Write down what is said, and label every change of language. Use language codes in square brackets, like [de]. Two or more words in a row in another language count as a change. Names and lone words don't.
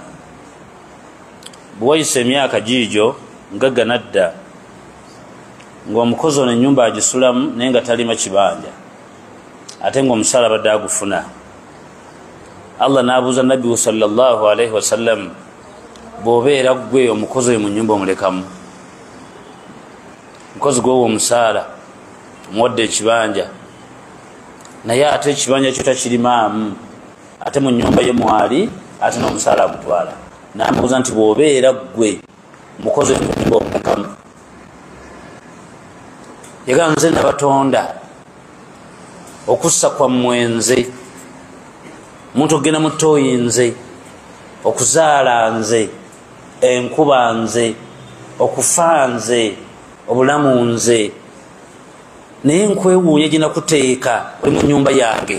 [lg] bwe wayisa emyaka giigyo mugagga nadda ng'omukozi ono ennyumba agisulamu naye nga talima kibanja ate ng'omusaala badde agufuna. Allah n'abuuza nabbi [ar] صلى الله عليه وسلم, [lg] bw'obeera gwe omukozi oyo mu nnyumba omulekamu, mukozi gwewo omusaala omuwadde ekibanja naye ate ekibanja kyo takirimaamu, ate mu nnyumba ye mwali ate n'omusaala agutwala. N'amubuuza nti bw'obeera gwe mukozi oyo mu nnyumba omulekamu, yagamba nze nabatonda okussa kwammwe nze, omuntu okugenda mu ttooyi nze, okuzaala nze, enkuba nze, okufa nze, obulamu nze, naye nkwewuunya gye nakuteeka oli mu nnyumba yange.